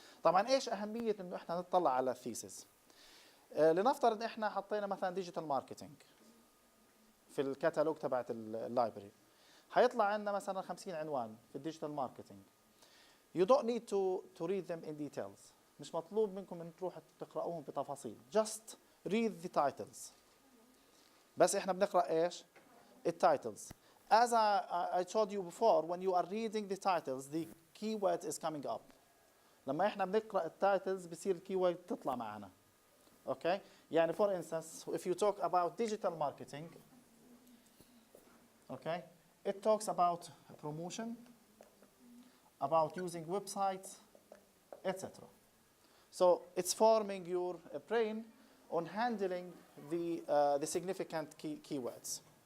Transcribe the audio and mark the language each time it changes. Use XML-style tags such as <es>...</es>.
<ar>طبعا ايش اهمية انه احنا نطلع على الثيسز؟ لنفترض احنا حطينا مثلا ديجيتال ماركتينج في الكتالوج تبعت اللايبرري، هيطلع عندنا مثلا 50 عنوان في الديجيتال ماركتينج.</ar> <en>You don't need to read them in details.</en> <ar>مش مطلوب منكم ان تروحوا تقرأوهم بتفاصيل.</ar> <en>Just read the titles.</en> <ar>بس احنا بنقرأ ايش؟ التايتلز.</ar> <en>As I told you before, when you are reading the titles, the keyword is coming up.</en> <ar>لما احنا بنقرأ التايتلز بصير الكيورد تطلع معنا.</ar> <en>Okay? يعني for instance, if you talk about digital marketing, okay, it talks about promotion, about using websites, etc. So it's forming your brain on handling the significant keywords.</en>